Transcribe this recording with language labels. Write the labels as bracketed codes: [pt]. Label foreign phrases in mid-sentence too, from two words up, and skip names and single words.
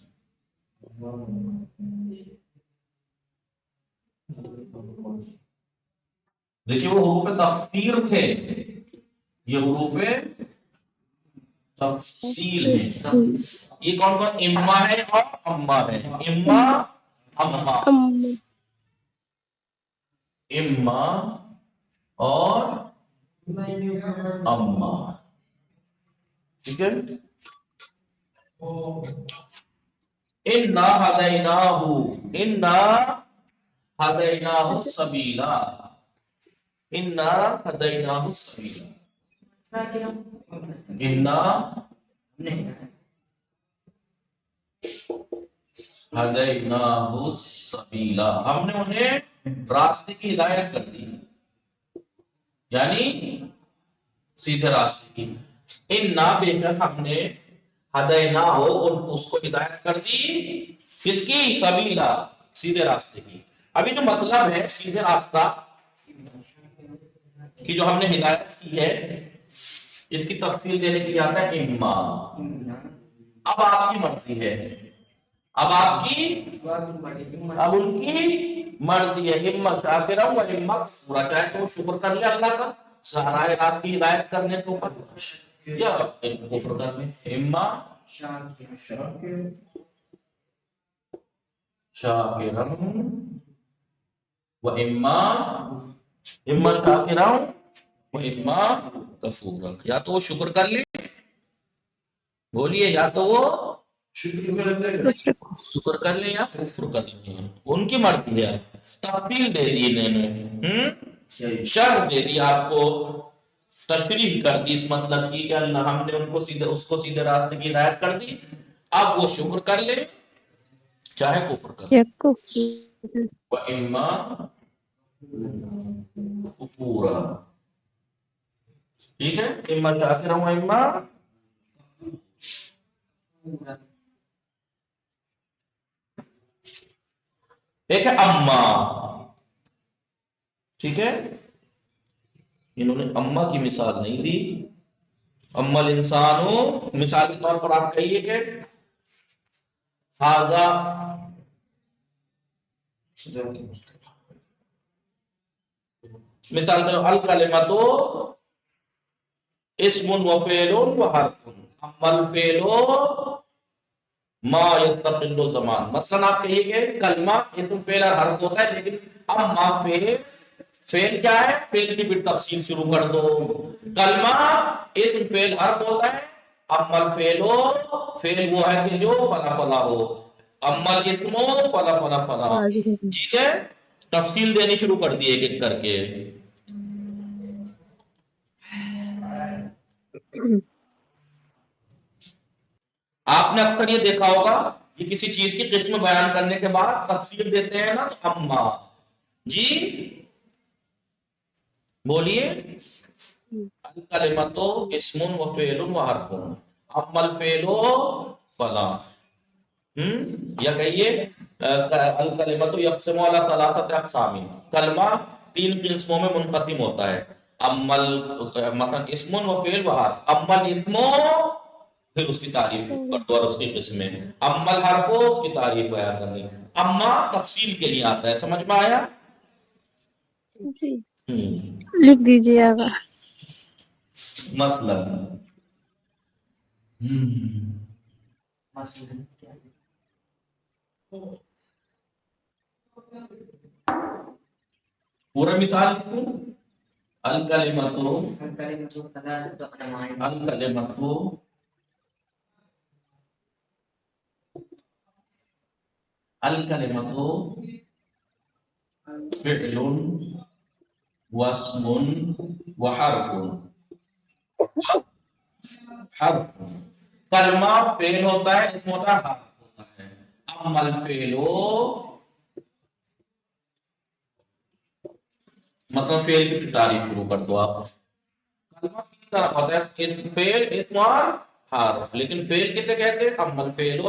[ur] دیکھیے وہ حروف تفسیر تھے، یہ حروف تفصیل ہیں. یہ کون کون؟ اما ہے اور اما ہے. اما اما اما اور اما. ٹھیک ہے. [ar] انا ہدیناہ، انا ہدیناہ السبیلا، انا ہدیناہ السبیلا. انا ہدیناہ السبیلا، [ur] ہم نے انہیں راستے کی ہدایت کر دی، یعنی سیدھے راستے کی. انا بے شک ہم نے ہدیناہ اور اس کو ہدایت کر دی، کس کی؟ سبیلا، سیدھے راستے کی. ابھی جو مطلب ہے سیدھے راستہ کی جو ہم نے ہدایت کی ہے، اس کی تفصیل دینے کے لیے آتا ہے اما. اب آپ کی مرضی ہے، اب آپ کی، اب ان کی مرضی ہے. [ar] اما شاکرا و اما کفورا، [ur] چاہے تو وہ شکر کر لے اللہ کا راہ راست کی ہدایت کرنے کے اوپر، یا کفر کر لے. [ar] اما شاکرا و اما شاکرا و اما کفورا، [ur] یا تو وہ شکر کر لے، بولیے، یا تو وہ شکر کر لیں یا کفر کر لیں، ان کی مرضی ہے. تفصیل دے دی انہوں نے، شرح دے دی آپ کو، تشریح کر دی اس مطلب کی کہ اللہ ہم نے ان کو سیدھے، اس کو سیدھے راستے کی ہدایت کر دی. اب وہ شکر کر لے چاہے کفر کر لے. [ar] وَإِمَّا کفورا. [ur] ٹھیک ہے. [ar] اما شاکرا و اما [ur] ایک ہے اما. ٹھیک ہے. انہوں نے اما کی مثال نہیں دی. [ar] اما الانسان، [ur] مثال کے طور پر آپ کہیے کہ ھذا، مثال کے [ar] الکلمۃ اسم و فعل و حرف. اما الفعل ما یستقل زمان. [ur] مثلا آپ کہیے کہ کلمہ اسم فعل اور حرف ہوتا ہے، لیکن اما فعل کیا ہے؟ فعل کی پھر تفصیل شروع کر دو. کلمہ اسم فعل حرف ہوتا ہے، [ar] اما الفعل [ur] فعل وہ ہے کہ جو [ar] فلا فلا ہو، اما الاسم فلا فلا فلا. [ur] ٹھیک ہے. تفصیل دینی شروع کر دی ایک ایک کر کے. آپ نے اکثر یہ دیکھا ہوگا کہ کسی چیز کی قسم بیان کرنے کے بعد تفصیل دیتے ہیں نا، تو اما. جی بولیے. [ar] الکلمۃ اسم و فعل و حرف. اما الفعل فلا. یا کہیے الکلمۃ یقسم علی ثلاثۃ اقسام. [ur] کلمہ تین قسموں میں منقسم ہوتا ہے. [ar] اما مثلا اسم و فعل و حرف. اما الاسم [ur] پھر اس کی تعریف کر دو اور اس کی قسمیں. [ar] اما الحرف [ur] اس کی تعریف بیان کرنی. اما تفصیل کے لیے آتا ہے. سمجھ میں آیا؟ جی لکھ دیجیے آگا. مثلا پورا مثال [ar] الکلمۃ فعل واسم وحرف. [ur] حرف کلمہ فعل ہوتا ہے، اسم ہوتا ہے حرف ہوتا ہے. [ar] امل فعلو [ur] مطلب فعل کی تعریف شروع کر دو آپ. کلمہ تین طرح ہوتا ہے، فعل، اسم اور حرف. لیکن فعل کسے کہتے ہیں؟ [ar] امل فعلو.